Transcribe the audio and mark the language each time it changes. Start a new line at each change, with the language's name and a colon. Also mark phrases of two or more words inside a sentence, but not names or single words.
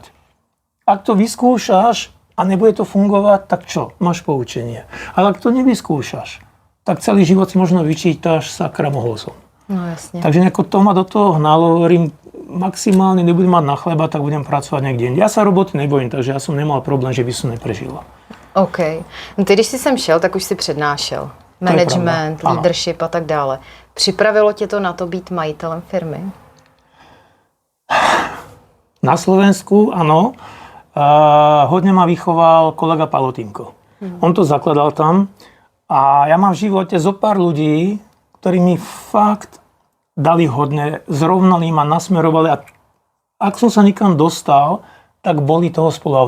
Slovak: Ak to vyskúšaš a nebude to fungovať, tak čo? Máš poučenie. Ale ak to nevyskúšaš, tak celý život si možno vyčítaš, sakra, mohol som. No jasne. Takže nejako to ma do toho hnalo, hovorím, maximálne nebudem mať na chleba, tak budem pracovať niekde. Ja sa roboty nebojím, takže ja som nemal problém, že by som neprežila. OK.
Czech: No ty, když jsi sem šel, tak už si přednášel. Management, leadership a tak dále. Připravilo tě to na to být majitelem firmy?
Slovak: Na Slovensku, áno. Hodne ma vychoval kolega Palotínko. On to zakladal tam a ja mám v živote zo pár ľudí, ktorí mi fakt dali hodne, zrovnali ma, nasmerovali a ak som sa nikam dostal, tak boli toho spoluautormi.